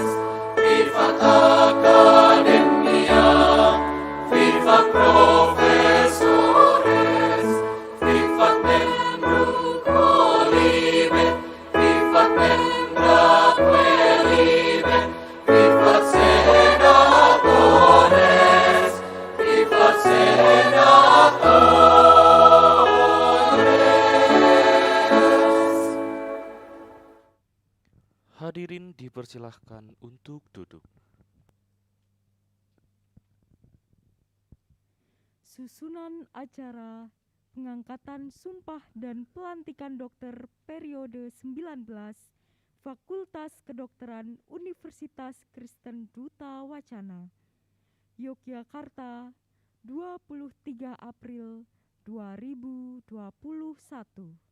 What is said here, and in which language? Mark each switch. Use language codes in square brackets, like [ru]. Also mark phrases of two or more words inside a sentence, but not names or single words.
[la] vivat Academia, vivat professores, vivat membrum quolibet, vivat membraque libet, vivat senatores, vivat senatores. [id] Hadirin dipersilahkan untuk duduk. Susunan acara pengangkatan sumpah dan pelantikan dokter periode 19 Fakultas Kedokteran Universitas Kristen Duta Wacana, Yogyakarta, 23 April 2021.